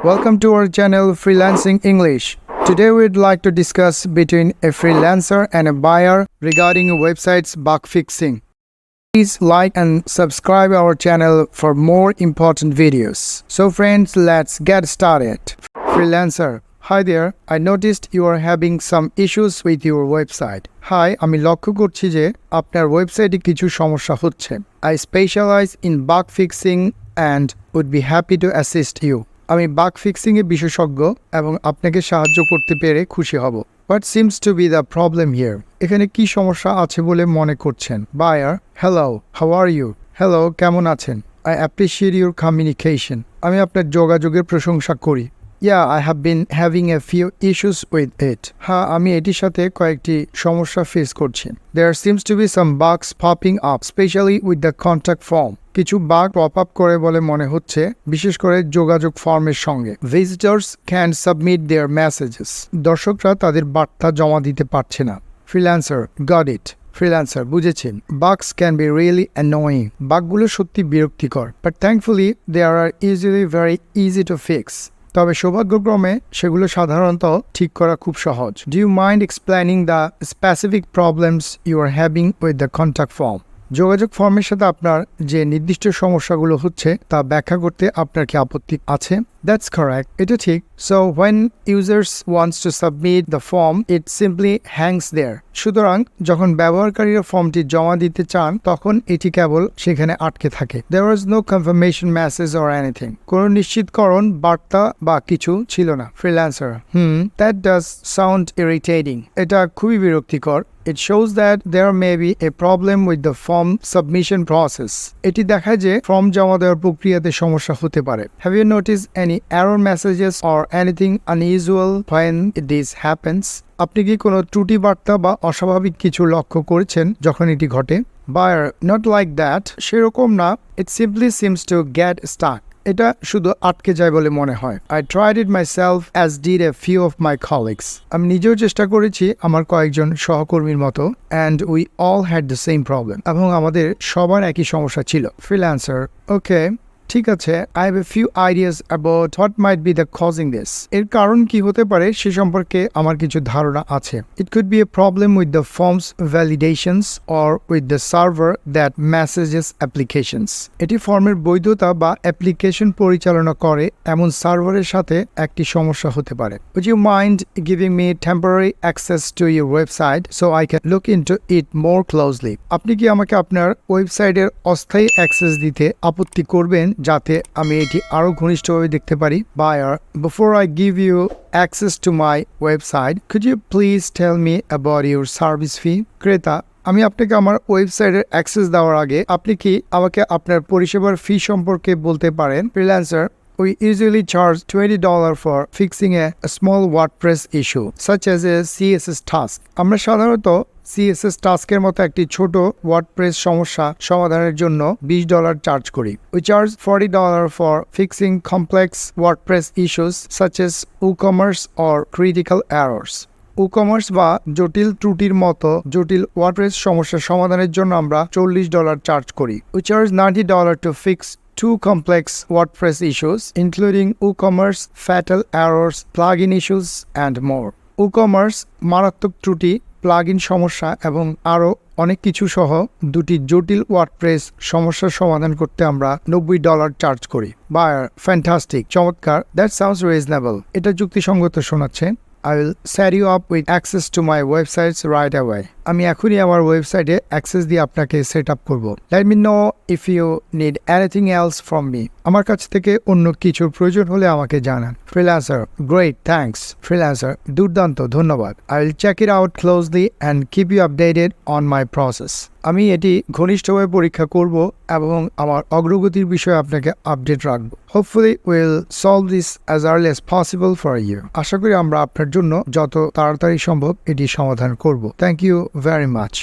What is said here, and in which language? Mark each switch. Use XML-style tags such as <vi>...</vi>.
<en>Welcome to our channel Freelancing English. Today we'd like to discuss between a freelancer and a buyer regarding a website's bug fixing. Please like and subscribe our channel for more important videos. So friends, let's get started. Freelancer: Hi there, I noticed you are having some issues with your website.</en> <bn>Hi, আমি লক্ষ্য করছি যে আপনার ওয়েবসাইটে কিছু সমস্যা হচ্ছে.</bn> <en>I specialize in bug fixing and would be happy to assist you.</en> <bn>আমি বাগ ফিক্সিং এ বিশেষজ্ঞ এবং আপনাকে সাহায্য করতে পেরে খুশি হব.</bn> <en>What seems to be the problem here?</en> <bn>এখানে কি সমস্যা আছে বলে মনে করছেন?</bn> <en>Buyer: Hello, how are you?</en> <bn>Hello, কেমন আছেন?</bn> <en>I appreciate your communication.</en> <bn>আমি আপনার যোগাযোগের প্রশংসা করি.</bn> <en>Yeah, I have been having a few issues with it.</en> <bn>হ্যাঁ, আমি এটির সাথে কয়েকটি সমস্যা ফেস করছি.</bn> <en>There seems to be some bugs popping up, especially with the contact form.</en> <bn>কিছু বাগ পপ আপ করে বলে মনে হচ্ছে, বিশেষ করে যোগাযোগ ফর্মের সঙ্গে.</bn> <en>Visitors can submit their messages.</en> <bn>দর্শকরা তাদের বার্তা জমা দিতে পারছে না.</bn> <en>Freelancer: Got it. Freelancer:</en> <bn>বুঝেছেন.</bn> <en>Bugs can be really annoying.</en> <bn>বাগগুলো সত্যি বিরক্তিকর.</bn> <en>But thankfully, they are usually very easy to fix.</en> <bn>তবে সৌভাগ্যক্রমে সেগুলো সাধারণত ঠিক করা খুব সহজ.</bn> <en>Do you mind explaining the specific problems you are having with the contact form?</en> <bn>যোগাযোগ ফর্মের সাথে আপনার যে নির্দিষ্ট সমস্যাগুলো হচ্ছে তা ব্যাখ্যা করতে আপনার কি আপত্তি আছে?</bn> <en>That's correct.</en> <bn>এটা ঠিক.</bn> <en>So when users wants to submit the form, it simply hangs there.</en> <bn>সুতরাং যখন ব্যবহারকারীরা ফর্মটি জমা দিতে চান তখন এটি কেবল সেখানে আটকে থাকে.</bn> <en>There was no confirmation message or anything.</en> <bn>কোনো নিশ্চিতকরণ বার্তা বা কিছু ছিল না.</bn> <en>Freelancer: That does sound irritating.</en> <bn>এটা খুবই বিরক্তিকর.</bn> <en>It shows that there may be a problem with the form submission process.</en> <bn>এটি দেখায় যে ফর্ম জমা দেওয়ার প্রক্রিয়াতে সমস্যা হতে পারে.</bn> <en>Have you noticed any error messages or anything unusual when this happens?</en> <bn>আপনি কি কোনো ত্রুটি বার্তা বা অস্বাভাবিক কিছু লক্ষ্য করেছেন যখন এটি ঘটে?</bn> <en>Buyer: Not like that.</en> <bn>সেরকম না.</bn> <en>It simply seems to get stuck.</en> <bn>এটা শুধু আটকে যায় বলে মনে হয়.</bn> <en>I tried it myself as did a few of my colleagues.</en> <bn>আমি নিজেও চেষ্টা করেছি আমার কয়েকজন সহকর্মীর মতো</bn> <en>and we all had the same problem.</en> <bn>এবং আমাদের সবার একই সমস্যা ছিল. Freelancer: Okay. ঠিক আছে,</bn> <en>I have a few ideas about what might be the causing this.</en> <bn>এর কারণ কি হতে পারে সে সম্পর্কে আমার কিছু ধারণা আছে.</bn> <en>It could be a problem with the form's validations or with the server that messages applications.</en> <bn>এটি ফর্মের বৈধতা বা অ্যাপ্লিকেশন পরিচালনা করে এমন সার্ভারের সাথে একটি সমস্যা হতে পারে.</bn> <en>Would you mind giving me temporary access to your website so I can look into it more closely?</en> <bn>আপনি কি আমাকে আপনার ওয়েবসাইটের অস্থায়ী অ্যাক্সেস দিতে আপত্তি করবেন যাতে আমি এটি আরো ঘনিষ্ঠভাবে দেখতে পারি?</bn> <en>Buyer: Before I give you access to my website, could you please tell me about your service fee?</en> <bn>ক্রেতা: আমি আপনাকে আমার ওয়েবসাইটের অ্যাক্সেস দেওয়ার আগে আপনি কি আমাকে আপনার পরিষেবার ফি সম্পর্কে বলতে পারেন?</bn> <en>Freelancer: We usually charge $20 for fixing a small WordPress issue, such as a CSS task.</en> <bn>আমরা সাধারণত CSS টাস্কের মতো একটি ছোট ওয়ার্ডপ্রেস সমস্যা সমাধানের জন্য $20 চার্জ করি.</bn> <en>We charge $40 for fixing complex WordPress issues such as WooCommerce or critical errors.</en> <bn>WooCommerce বা জটিল ত্রুটির মতো জটিল ওয়ার্ডপ্রেস সমস্যা সমাধানের জন্য আমরা $40 চার্জ করি.</bn> <en>We charge $90 to fix two complex WordPress issues, including WooCommerce fatal errors, plugin issues, and more.</en> <bn>WooCommerce মারাত্মক ত্রুটি, প্লাগইন সমস্যা এবং আরও অনেক কিছু সহ দুটি জটিল ওয়ার্ডপ্রেস সমস্যার সমাধান করতে আমরা $90 চার্জ করি.</bn> <en>Buyer: Fantastic.</en> <bn>চমৎকার.</bn> <en>That sounds reasonable.</en> <bn>এটা যুক্তিসঙ্গত শোনাচ্ছে.</bn> <en>I will set you up with access to my websites right away.</en> <bn>আমি এখনই আমার ওয়েবসাইটে অ্যাক্সেস দিয়ে আপনাকে সেট আপ করব.</bn> <en>Let me know if you need anything else from me.</en> <bn>আমার কাছ থেকে অন্য কিছুর প্রয়োজন হলে আমাকে জানান. Freelancer:</bn> <en>Great, thanks.</en> <bn>Freelancer: দুর্দান্ত, ধন্যবাদ.</bn> <en>I will check it out closely and keep you updated on my process.</en> <bn>আমি এটি ঘনিষ্ঠভাবে পরীক্ষা করব এবং আমার অগ্রগতির বিষয়ে আপনাকে আপডেট রাখব.</bn> <en>Hopefully we'll solve this as early as possible for you.</en> <bn>আশা করি আমরা আপনার জন্য যত তাড়াতাড়ি সম্ভব এটি সমাধান করব.</bn> <en>Thank you very much.</en>